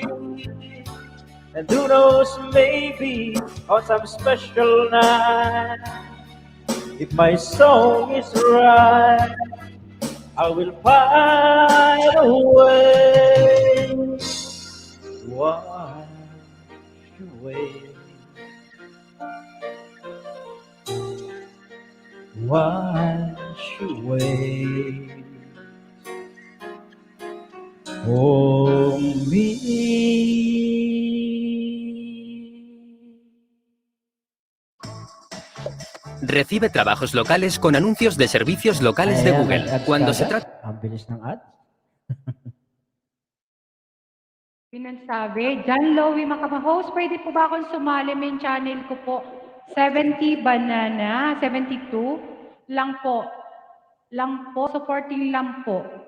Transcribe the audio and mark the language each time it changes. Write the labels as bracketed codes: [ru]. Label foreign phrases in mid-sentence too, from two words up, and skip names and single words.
[en] And who knows, maybe on some special night, if my song is right, I will find a way. Wash away, wash away for me. [es] Recibe trabajos locales con anuncios de servicios locales de Google. Cuando se trata... [tl] Ang bilis ng ads. Pinagsabi, John Lowy Makama-host, pwede po ba akong sumali? [en] Main channel [tl] ko po, 70 Banana, 72 lang po. Supporting lang po.